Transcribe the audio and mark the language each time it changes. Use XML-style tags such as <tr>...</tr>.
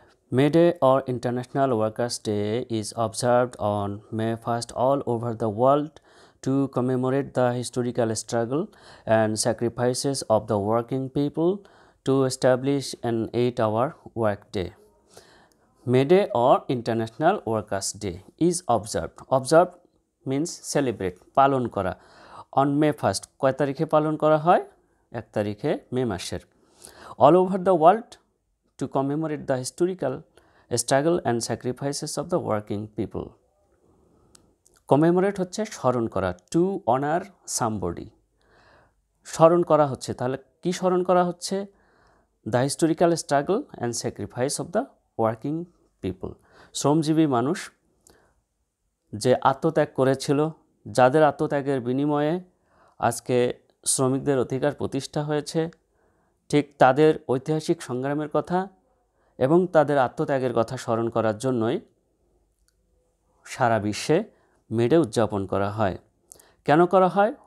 <en>May Day or International Workers' Day is observed on May 1st all over the world to commemorate the historical struggle and sacrifices of the working people to establish an 8-hour workday. May Day or International Workers' Day is observed. Observed means celebrate,</en> <bn>পালন করা.</bn> <en>On May 1st,</en> <bn>কয় তারিখে পালন করা হয়? 1 তারিখে মে মাসের।</bn> <en>All over the world to commemorate the historical struggle and sacrifices of the working people. Commemorate</en> <bn>হচ্ছে স্মরণ করা,</bn> <en>to honor somebody.</en> <bn>স্মরণ করা হচ্ছে, তাহলে কি স্মরণ করা হচ্ছে?</bn> <en>The historical struggle and sacrifice of the working people.</en> <bn>শ্রমজীবী মানুষ যে আত্মত্যাগ করেছিল, যাদের আত্মত্যাগের বিনিময়ে আজকে শ্রমিকদের অধিকার প্রতিষ্ঠা হয়েছে, ঠিক তাদের ঐতিহাসিক সংগ্রামের কথা এবং তাদের আত্মত্যাগের কথা স্মরণ করার জন্যই সারা বিশ্বে মে ডে উদযাপন করা হয়। কেন করা হয়?</bn>